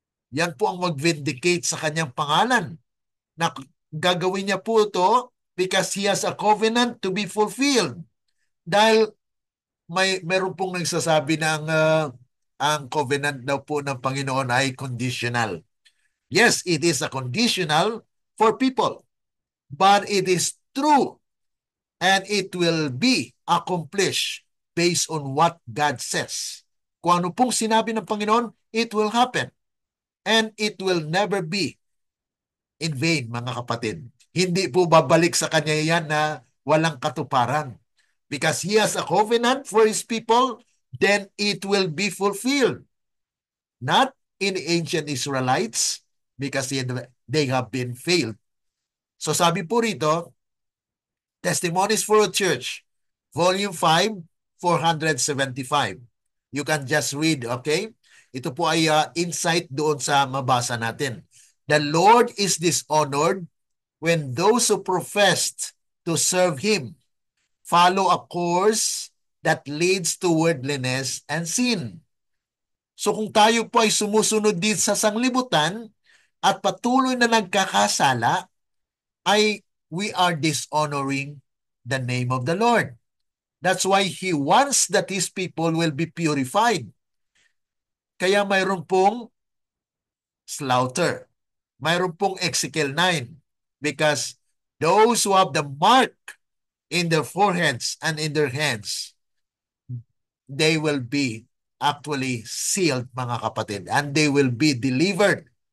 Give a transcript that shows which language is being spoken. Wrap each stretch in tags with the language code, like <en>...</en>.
<tl>Yan po ang mag-vindicate sa kanyang pangalan. Na gagawin niya po ito</tl> <en>because He has a covenant to be fulfilled.</en> <tl>Dahil meron pong nagsasabi ng ang covenant daw po ng Panginoon ay conditional.</tl> <en>Yes, it is a conditional for people. But it is true and it will be accomplished based on what God says.</en> <tl>Kung ano pong sinabi ng Panginoon,</tl> <en>it will happen. And it will never be in vain,</en> <tl>mga kapatid. Hindi po babalik sa Kanya yan na walang katuparan.</tl> <en>Because He has a covenant for His people, then it will be fulfilled. Not in the ancient Israelites, because they have been failed.</en> <tl>So sabi po rito, Testimonies for a Church, Volume 5, 475.</tl> <en>You can just read, okay?</en> <tl>Ito po ay insight doon sa mabasa natin.</tl> <en>The Lord is dishonored when those who professed to serve Him follow a course that leads to worldliness and sin.</en> <tl>So kung tayo po ay sumusunod din sa sanglibutan at patuloy na nagkakasala,</tl> <en>ay we are dishonoring the name of the Lord. That's why He wants that His people will be purified.</en> <tl>Kaya mayroon pong slaughter. Mayroon pong</tl> <en>Ezekiel 9 because those who have the mark in their foreheads and in their hands, they will be actually sealed,</en> <tl>mga kapatid,</tl> <en>and they will be delivered.</en>